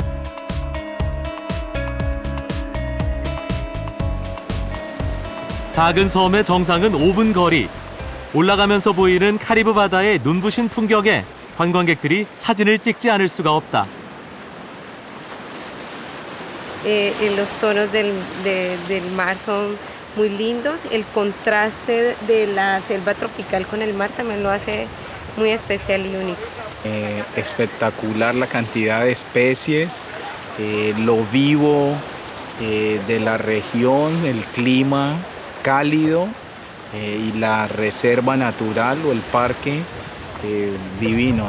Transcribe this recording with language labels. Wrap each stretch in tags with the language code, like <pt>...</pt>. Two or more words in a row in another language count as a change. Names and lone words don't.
<ko>작은 섬의 정상은 5분 거리. 올라가면서 보이는 카리브 바다의 눈부신 풍경에 관광객들이 사진을 찍지 않을 수가 없다.</ko> <es>Los tonos del mar son muy lindos. El contraste de la selva tropical con el mar también lo hace muy especial y único. Espectacular la cantidad de especies, lo vivo de la región, el clima cálido y la reserva natural o el parque divino.</es>